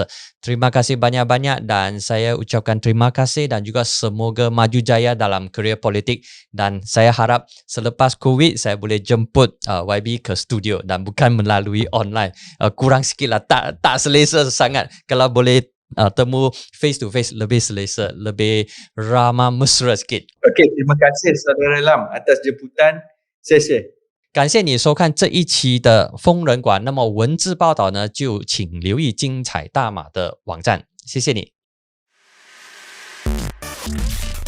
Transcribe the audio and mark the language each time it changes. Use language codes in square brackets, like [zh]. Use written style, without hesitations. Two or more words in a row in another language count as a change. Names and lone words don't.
[ms] Terima kasih banyak-banyak dan saya ucapkan terima kasih dan juga semoga maju jaya dalam kerjaya politik dan saya harap selepas COVID saya boleh jemput YB ke studio dan bukan melalui online. Kurang sikit lah, tak selesa sangat. Kalau boleh temu [en] face to face [ms] lebih selesa, lebih ramah mesra sikit. Okey, terima kasih saudara Lam atas jemputan. [zh] 谢谢。感谢你收看这一期的疯人馆，那么文字报道呢，就请留意精彩大马的网站，谢谢你。